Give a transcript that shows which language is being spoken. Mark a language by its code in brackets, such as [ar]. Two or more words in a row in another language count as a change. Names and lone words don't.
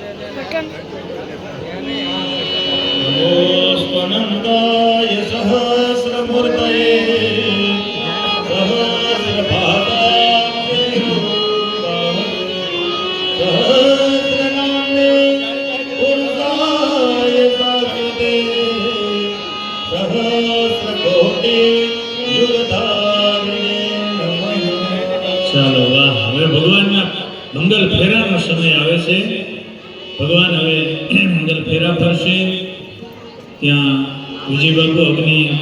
[sa] नमोऽस्त्वनन्दाय सहस्रमूर्तये सहस्रपादाब्जैः सहस्रनाम्ने पुरुषाय शाश्वते सहस्रकोटि युगधारिणे नमः। [gu] ચાલો વાહ, હવે ભગવાનના મંગલ ફેરાનો સમય આવે છે. ભગવાન હવે મંગલ ફેરા ફરશે. ત્યાં વિજય બાબુ અગ્નિ